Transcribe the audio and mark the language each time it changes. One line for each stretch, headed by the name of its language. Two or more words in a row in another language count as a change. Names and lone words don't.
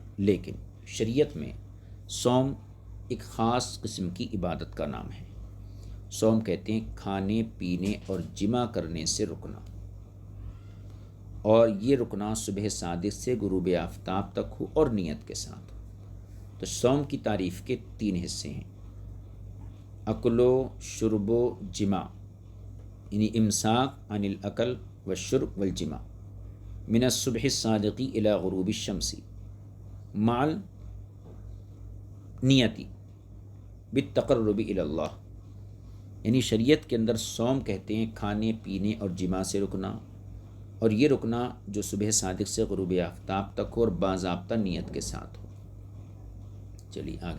Urdu: لیکن شریعت میں صوم ایک خاص قسم کی عبادت کا نام ہے. صوم کہتے ہیں کھانے پینے اور جمع کرنے سے رکنا، اور یہ رکنا صبح صادق سے غروب آفتاب تک ہو اور نیت کے ساتھ. تو صوم کی تعریف کے 3 حصے ہیں:
Arabic: اکل و شرب و جمع، یعنی امساک عن الاکل والشرب والجمع من الصبح الصادق الى غروب الشمس مع نیتی بالتقرب الی اللہ.
Urdu: یعنی شریعت کے اندر صوم کہتے ہیں کھانے پینے اور جماع سے رکنا، اور یہ رکنا جو صبح صادق سے غروب آفتاب تک ہو اور باضابطہ نیت کے ساتھ ہو. چلیے آگے.